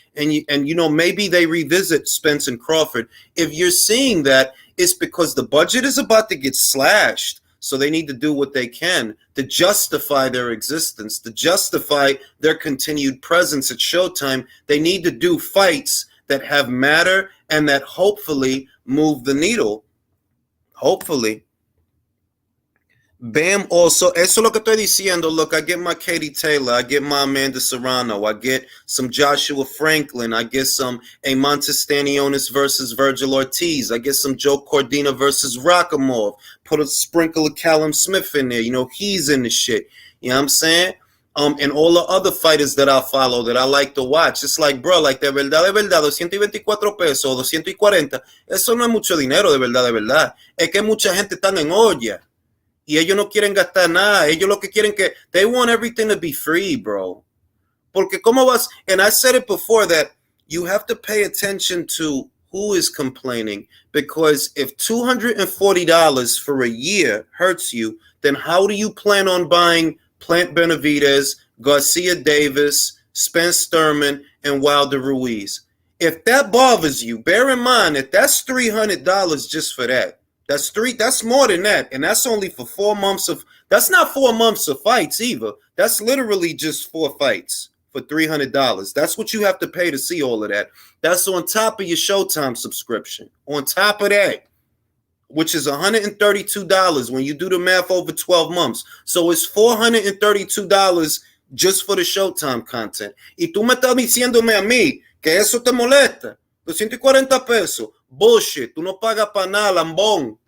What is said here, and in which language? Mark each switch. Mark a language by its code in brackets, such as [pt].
[en] And maybe they revisit Spence and Crawford. If you're seeing that, it's because the budget is about to get slashed. So they need to do what they can to justify their existence, to justify their continued presence at Showtime. They need to do fights that have matter and that hopefully move the needle. Hopefully. [es] Bam also, eso es lo que estoy diciendo. [en] Look, I get my Katie Taylor, I get my Amanda Serrano, I get some Joshua Franklin, I get some Montes Stanionis versus Virgil Ortiz, I get some Joe Cordina versus Rakhimov, put a sprinkle of Callum Smith in there, he's in the shit. You know what I'm saying? And all the other fighters that I follow, that I like to watch. It's like, bro, like [es] de verdad, 224 pesos, 240, eso no es mucho dinero, de verdad. Es que mucha gente está en olla. Y ellos no quieren gastar nada. Ellos lo que quieren [en] they want everything to be free, bro. [es] Porque como vas, [en] and I said it before that you have to pay attention to who is complaining. Because if $240 for a year hurts you, then how do you plan on buying Plant Benavidez, Garcia Davis, Spence Sturman, and Wilder Ruiz? If that bothers you, bear in mind that that's $300 just for that. That's more than that. And that's only for 4 months that's not 4 months of fights either. That's literally just 4 fights for $300. That's what you have to pay to see all of that. That's on top of your Showtime subscription. On top of that, which is $132 when you do the math over 12 months. So it's $432 just for the Showtime content. [es] Y tú me estás diciéndome a mí que eso te molesta. 240 pesos. Bullshit. Tú no pagas para nada, lambón.